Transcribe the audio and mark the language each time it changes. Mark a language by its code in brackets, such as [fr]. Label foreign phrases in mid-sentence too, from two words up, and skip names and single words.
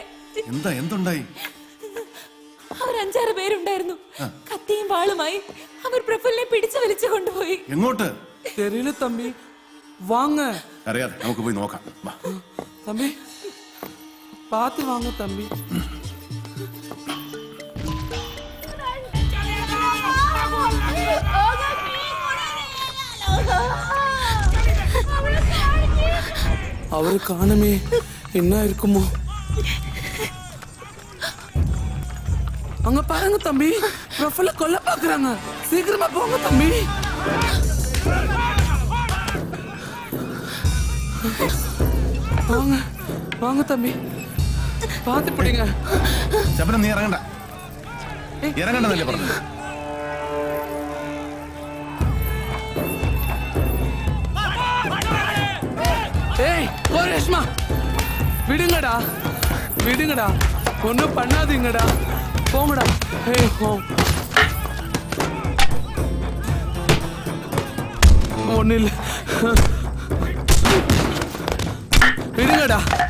[ml] എന്തുണ്ടായി? അവർ 5-6 പേരുണ്ടായിരുന്നു. കത്തിയും വാളുമായി അവർ പ്രഫുല്ലെ പിടിച്ചു വലിച്ചു കൊണ്ടുപോയി. എങ്ങോട്ട്? [ta] தெரியில்ல தம்பி, வாங்க. [ml] അറിയാതെ നമുക്ക് പോയി നോക്കാം. [ta] தம்பி, பாத்து வாங்க தம்பி. அவரு காணுமே, என்ன இருக்குமோ? அங்க பாருங்க தம்பி, ப்ரொஃபைல கொல்ல பாக்குறாங்க. சீக்கிரமா போங்க தம்பி. வாங்க வாங்க தம்பி, பாத்து பிடிங்க. [ml] ശബനം, നീ ഇറങ്ങണ്ട. ഇറങ്ങണ്ടെന്നല്ലേ പറഞ്ഞത്? [ta] ஏய் ஓ ரேஷ்மா, விடுங்கடா விடுங்கடா, ஒன்றும் பண்ணாதீங்கடா, போங்கடா. ஏய் ஓ, ஒன்றும் இல்லை, விடுங்கடா.